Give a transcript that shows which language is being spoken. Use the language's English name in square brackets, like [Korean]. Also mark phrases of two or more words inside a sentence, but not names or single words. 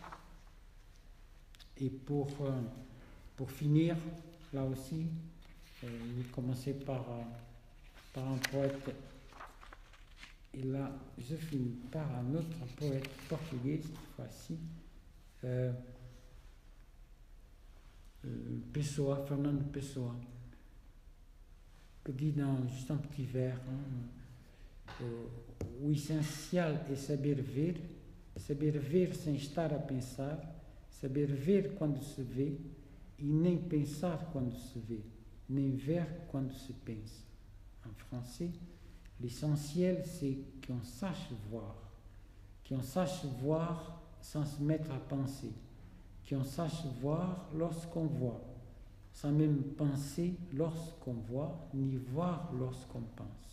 [French] Et pour finir, là aussi, je vais commencer par un poète. Et là, je finis par un autre poète portugais, cette fois-ci, Pessoa, Fernando Pessoa, que dit dans juste un petit vers, [Portuguese] o essencial é saber ver sem estar a pensar, saber ver quando se vê e nem pensar quando se vê, nem ver quando se pense. [French] En français, l'essentiel c'est qu'on sache voir sans se mettre à penser, qu'on sache voir lorsqu'on voit, sans même penser lorsqu'on voit, ni voir lorsqu'on pense.